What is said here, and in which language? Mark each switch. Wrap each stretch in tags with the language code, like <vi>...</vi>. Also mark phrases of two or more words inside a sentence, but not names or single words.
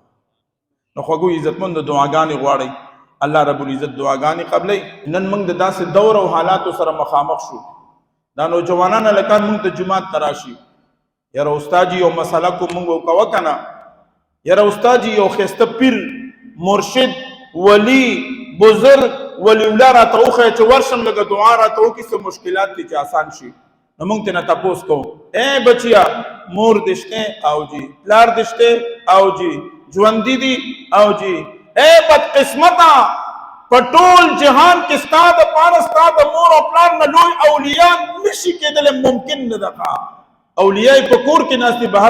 <ps>نو خوږو عزتمند دعاګانې غواړئ الله رب العزت دعاګانې قبلې نن موږ د داسې دور او حالاتو سره مخامخ شو دا نوجوانان هلکان موږ ته جومات ته راشي یاره استاد جي یو مسله کو موږ وکوه که نه یاره استاد جي یو ښایسته پیر مرشد ولی بزرگ ولی الله راته وښیه چې ورشم لږه دعا راته وکړي څه مشکلات دي چې آسان شي نو موږ ترې نه تپوس کوو ای بچیا مور دې شته او جي پلار دې شته او جي ژوندي دي او جي اے بدقسمته په ټول جهان کې ستا دپاره ستا د مور او پلار نه لوی اولیاء نشي کېدلی ممکن نه ده اولیاء په کور کې ناستې بهر</ps>